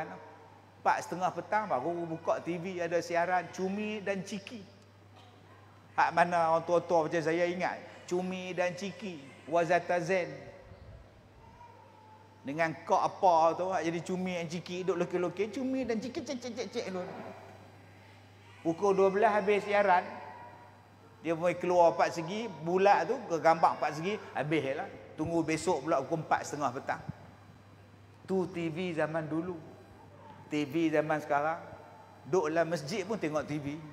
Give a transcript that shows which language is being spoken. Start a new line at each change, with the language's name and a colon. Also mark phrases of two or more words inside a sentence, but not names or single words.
Malay: 4:30 petang baru buka TV, ada siaran Cumi dan Ciki. Hak mana orang tua-tua macam saya ingat, Cumi dan Ciki, Wazata Zen. Dengan kok apa tu, hak jadi Cumi dan Ciki, duk lokek-lokek Cumi dan Ciki cek-cek-cek tu. Pukul 12 habis siaran. Dia mulai keluar 4 segi, bulat tu ke gambar 4 segi, habis lah. Tunggu besok pula pukul 4:30 petang. Tu TV zaman dulu. TV zaman sekarang, duduk dalam masjid pun tengok TV.